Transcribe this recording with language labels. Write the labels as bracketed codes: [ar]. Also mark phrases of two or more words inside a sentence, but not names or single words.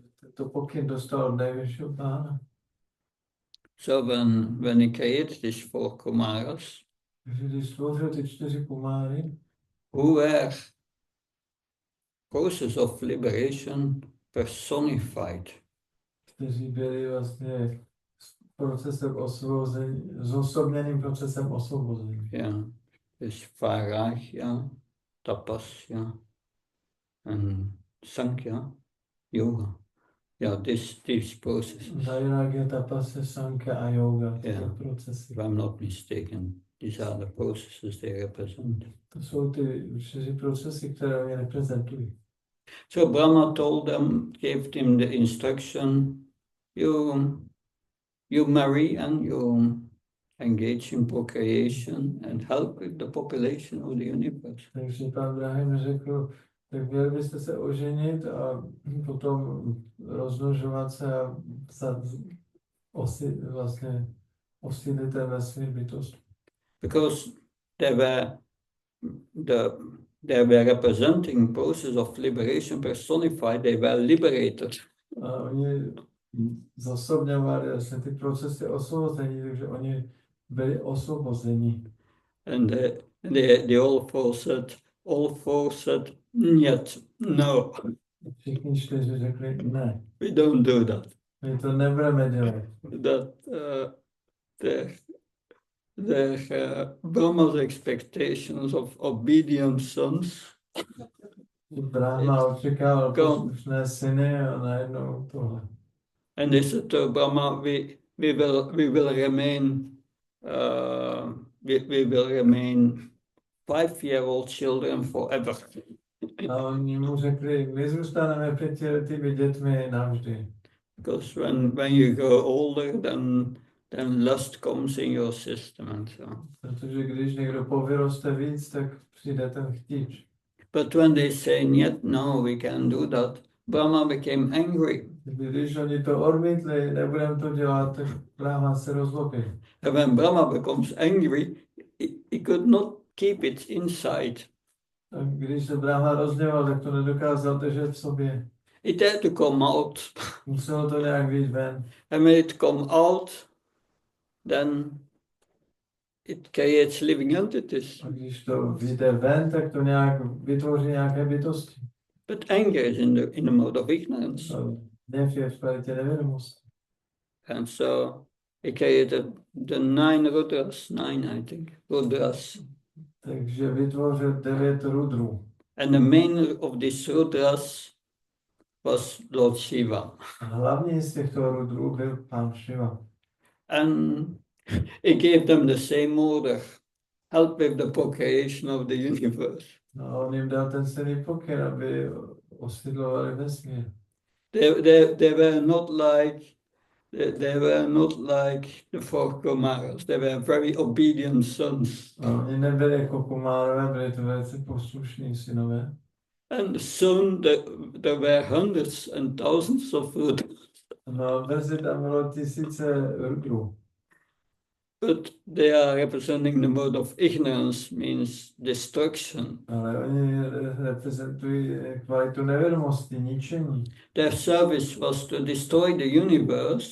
[cs] To pokyn dostal od nejvyššího pána. [en] So when he created these 4 Kumaras, [cs] Když stvořil ty 4 kumáry, [en] who were process of liberation personified. [cs] Kteří byli vlastně procesem osvobození, zosobněným procesem osvobození. [en] Yeah, this Vairagya, Tapasya, and Sankhya Yoga. Yeah, these processes. [cs] Vairagya, Tapasya, Sankhya a Yoga, Yeah. procesy. [en] If I'm not mistaken, these are the processes they represent. [cs] To jsou ty 4 procesy, které mě reprezentují. [en] So Brahma gave him the instruction, you marry and you engage in procreation and help with the population of the universe. [cs] Takže pán Brahim řekl, tak měli byste se oženit a potom rozmnožovat se a vlastně osídlit ten vesmír bytost. [en] Because they were they were representing process of liberation personified, they were liberated. [cs] A oni zosobňovali vlastně ty procesy osvobození, takže oni byli osvobozeni. [en] And they all four said, yet, no. [cs] Všichni čtyři řekli, ne, [en] We don't do that. [cs] my to nebudeme dělat. [en] That their Brahma's expectations of obedient sons. [cs] Brahma očekával poslušné syny a najednou tohle. [en] And they said to Brahma, we will remain 5-year-old children forever. [cs] A oni mu řekli, my zůstaneme 5letými dětmi navždy. [en] Because when you grow older, then lust comes in your system and so on. [cs] Protože když někdo povyroste víc, tak přijde ten chtíč. [en] But when they say, yet, no, we can't do that, Brahma became angry. [cs] Když oni to odmítli, nebudeme to dělat, tak Brahma se rozlobí. [en] And when Brahma becomes angry, he could not keep it inside. [cs] A když se Brahma rozněval, tak to nedokázal držet v sobě. [en] It had to come out. [cs] Muselo to nějak vyjít ven. [en] And when it come out, then it creates living entities. [cs] A když to vyjde ven, tak to nějak vytvoří nějaké bytosti. [en] But anger is in the mode of ignorance. [cs] Hněv je v kvalitě nevědomosti. [en] And so he created the 9 Rudras, 9 I think, Rudras. [cs] Takže vytvořil 9 rudrů. [en] And the main of these Rudras was Lord Shiva. [cs] A hlavní z těchto rudrů byl pán Shiva. [en] And he gave them the same order, help with the procreation of the universe. [cs] No a on jim dal ten stejný pokyn, aby osídlovali vesmír. [en] They were not like the 4 Kumaras. They were very obedient sons. [cs] A oni nebyli jako Kumárové, byli to velice poslušní synové. [en] And soon there were hundreds and thousands of Rudras. [cs] No, brzy tam bylo tisíce rudrů. [en] But they are representing the mode of ignorance, means destruction. [cs] Ale oni reprezentují kvalitu nevědomosti, ničení. [en] Their service was to destroy the universe.